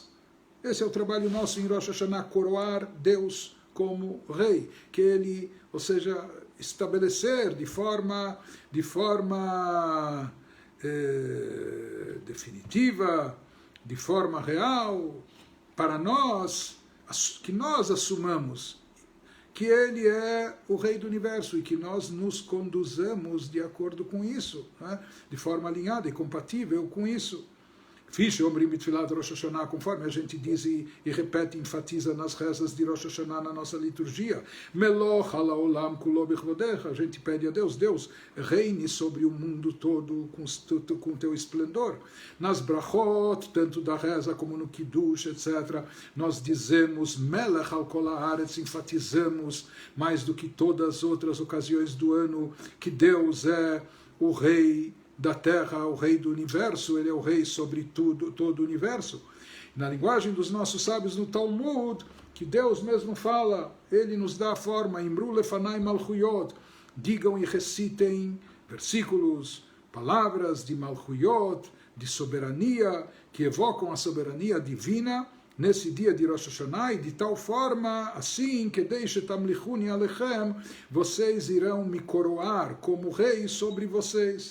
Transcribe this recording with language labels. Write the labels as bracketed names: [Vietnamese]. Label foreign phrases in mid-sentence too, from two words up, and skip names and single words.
[Portuguese] Esse é o trabalho nosso em Rosh Hashanah, coroar Deus como Rei, que Ele, ou seja, estabelecer de forma definitiva, de forma real, para nós, que nós assumamos que Ele é o Rei do Universo e que nós nos conduzamos de acordo com isso, né? De forma alinhada e compatível com isso. [Hebrew] Fiche Omrim Bitfilat Rosh Hashanah, [Portuguese] conforme a gente diz e repete, enfatiza nas rezas de Rosh Hashanah na nossa liturgia. [Hebrew] Meloch halaolam kulo bichvodecha, [Portuguese] a gente pede a Deus, Deus, reine sobre o mundo todo com teu esplendor. Nas brachot, tanto da reza como no Kiddush, etc., nós dizemos [Hebrew] Melech al kol haaretz, [Portuguese] enfatizamos mais do que todas as outras ocasiões do ano que Deus é o Rei da Terra, o Rei do Universo, Ele é o Rei sobre tudo, todo o Universo. Na linguagem dos nossos sábios no Talmud, que Deus mesmo fala, Ele nos dá a forma, [Hebrew] Imru lefanai malchuyot, [Portuguese] digam e recitem versículos, palavras de malchuyot, de soberania, que evocam a soberania divina, nesse dia de Rosh Hashanah, e de tal forma, assim, que deixe [Hebrew] tamlichuni alechem, [Portuguese] vocês irão me coroar como Rei sobre vocês.